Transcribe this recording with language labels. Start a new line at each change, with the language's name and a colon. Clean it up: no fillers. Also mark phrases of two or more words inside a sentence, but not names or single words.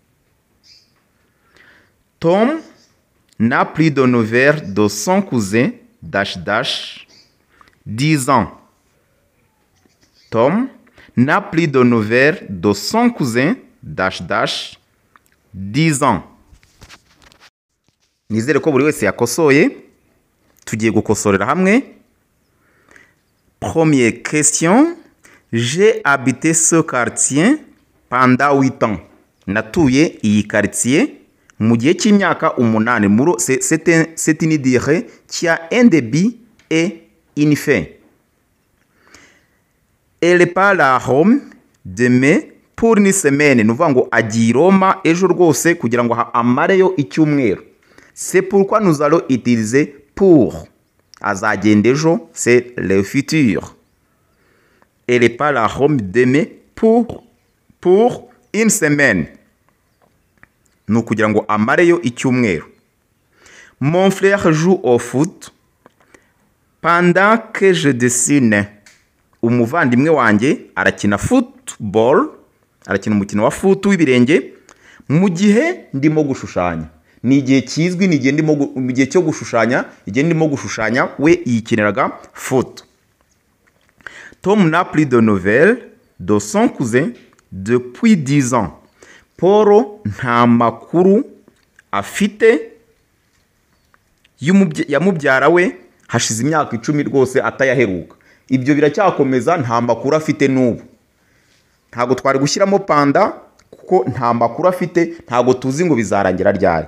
French: Tom n'a plus de nouvelles de son cousin, 10 ans. Tom n'a plus de nouvelles de son cousin, 10 ans.
Kinyarwanda: Nizere ko buri wese yakosoye. Tugiye gukosorera hamwe.
French: Première question. J'ai habité ce quartier pendant 8 ans.
Kinyarwanda: Natuye iyi quartier mu gihe cy'imyaka 8.
French: C'est une durée qui a un début et une fin. Elle part à Rome demain pour une semaine.
Kinyarwanda: Nuvuga ngo agiye Roma ejo rwose kugira ngo amareyo icyumweru.
French: C'est pourquoi nous allons utiliser pour.
Kinyarwanda: Azagenda ejo,
French: c'est le futur. Elle part à Rome demain pour une semaine.
Kinyarwanda: Ni kugira ngo amareyo icyumweru.
French: Mon frère joue au foot pendant que je dessine.
Kinyarwanda: Umuvandimwe wanjye arakina football, arakina umukino wa foot w'ibirenge mu gihe ndimo gushushanya. Ni igihe kizwi, ni igihe mu gihe cyo gushushanya, igihe ndimo gushushanya we yikeneraga faute.
French: Tom n'a plus de nouvelles de son cousin depuis 10 ans.
Kinyarwanda: Paul nta makuru afite ya mubyara we hashize imyaka 10 rwose atayaheruka. Ibyo biracyakomeza, nta makuru afite n'ubu. Ntago twari gushyiramo panda kuko nta makuru afite, ntago tuzi ngo bizarangira ryari.